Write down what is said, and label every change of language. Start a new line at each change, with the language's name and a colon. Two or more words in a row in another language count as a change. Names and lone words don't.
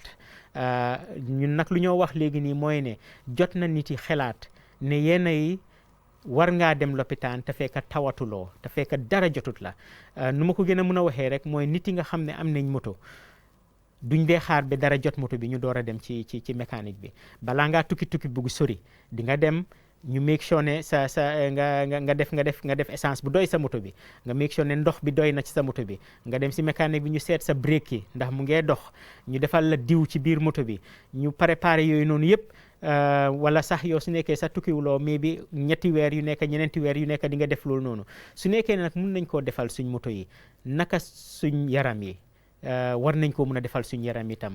Wolof: ñun nag lu ñoo wax léegi nii mooy ne jot na nit yi xelaat ne yenn yi war ngaa dem lopitaan te fekk tawatuloo, te fekk dara jotut la. nu ma ko gën a mën a waxee rek mooy nit yi nga xam ne am nañ moto duñ dee xaar ba dara jot moto bi ñu door a dem ci mécanique bi. balaa ngaa tukki bugg sori di nga dem ñu
English: make sure
Wolof: ne nga def essence bu doy sa moto bi, nga
English: make sure
Wolof: ne ndox bi doy na ci sa moto bi, nga dem si mécanique bi ñu seet sa break yi ndax mu ngee dox, ñu defal la diw ci biir moto bi, ñu préparé yooyu noonu yëpp. wala sax yow su nekkee sax tukkiwuloo mais bi ñeenti weer yu nekk ñeneenti weer yu nekk di nga def loolu noonu. su nekkee nag mun nañ koo defal suñ moto yi, naka suñ yaram yi war nañ koo mun a defal suñ yaram itam.